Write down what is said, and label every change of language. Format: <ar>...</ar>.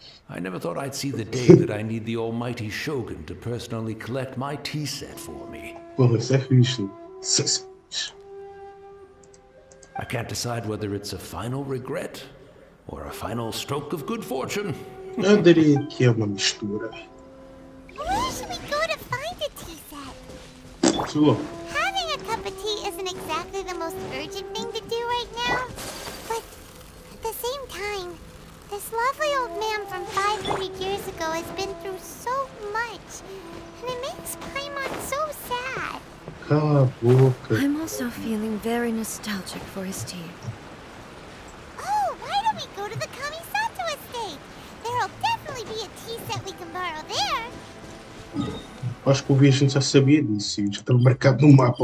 <en>I never thought I'd see the day that I need the almighty Shogun to personally collect my tea set for me.</en> <pt>Porra, isso é fixe. Isso é fixe.</pt> <en>I can't decide whether it's a final regret or a final stroke of good fortune.</en> <pt>Eu diria que é uma mistura.</pt> <en>Where should we go to find a tea set?</en> <pt>Sua.</pt> <en>Having a cup of tea isn't exactly the most urgent thing to do right now. But at the same time, this lovely old man from 500 years ago has been through so much. And it makes Paimon so sad.</en> <pt>Cala a boca.</pt> <en>I'm also feeling very nostalgic for his tea. Oh, why don't we go to the Kamisato estate? There'll definitely be a tea set we can borrow there.</en> <pt>Acho que o Vision já sabia disso. Já estava marcado no mapa.</pt>